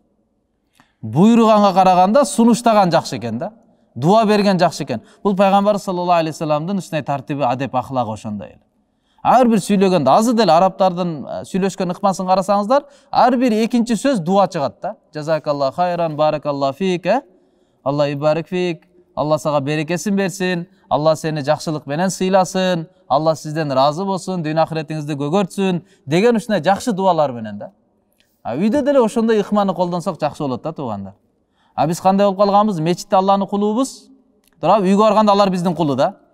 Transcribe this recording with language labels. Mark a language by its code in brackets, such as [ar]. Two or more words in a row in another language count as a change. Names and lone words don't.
[ky] Буйруганга караганда сунуштаган жакшы экен да. Дуа берген жакшы экен. Бул пайгамбар [ar] صلى الله عليه وسلم [ky] ушундай тартиби, адеп, ахлагы ошондой эле. Ар бир сүйлөгөндө, азыр деле арабтардын сүйлөшкөн ыкмасын карасаңыздар, ар бир экинчи сөз дуа чыгат да. [ar] جزاك الله خيرا، بارك الله فيك, الله يبارك فيك, [ky] Алла сага берекесин берсин, Алла сени жакшылык менен сыйласын, Алла сизден разы болсун, дүйнө ахиретиңизди көгөртсүн деген ушундай жакшы дуалар менен да. Үйдө деле ошондой ыкманы колдонсок жакшы болот да, туугандар. Биз кандай болуп калганбыз? Мечитте Алланын кулубуз, туурабы, үйгө барганда алар биздин кулу да.